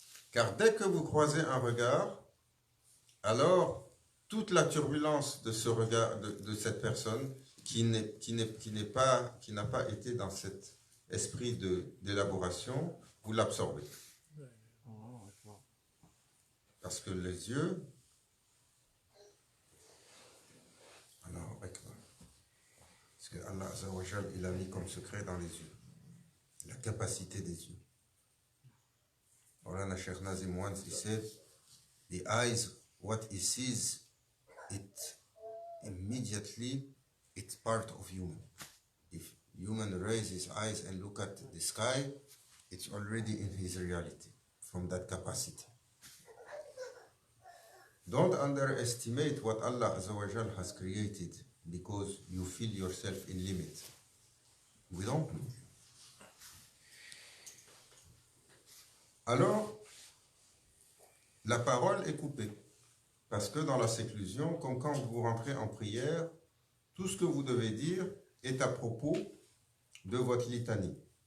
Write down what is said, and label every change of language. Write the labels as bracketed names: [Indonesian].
[French] Car dès que vous croisez un regard, alors toute la turbulence de ce regard, de cette personne qui n'a pas été dans cet esprit d'élaboration, vous l'absorbez. Parce que les yeux, alors, parce que Allah Azza wa Jal, il a mis comme secret dans les yeux, la capacité des yeux. [English] Maulana Sheikh Nazim once, he said, the eyes, what he sees, it immediately, it's part of human. If human raise his eyes and look at the sky, it's already in his reality, from that capacity. Don't underestimate what Allah Azza wa Jal has created because you feel yourself in limit. We don't know. [French] Alors, la parole est coupée. Parce que dans la séclusion, comme quand vous rentrez en prière, tout ce que vous devez dire est à propos de votre litanie.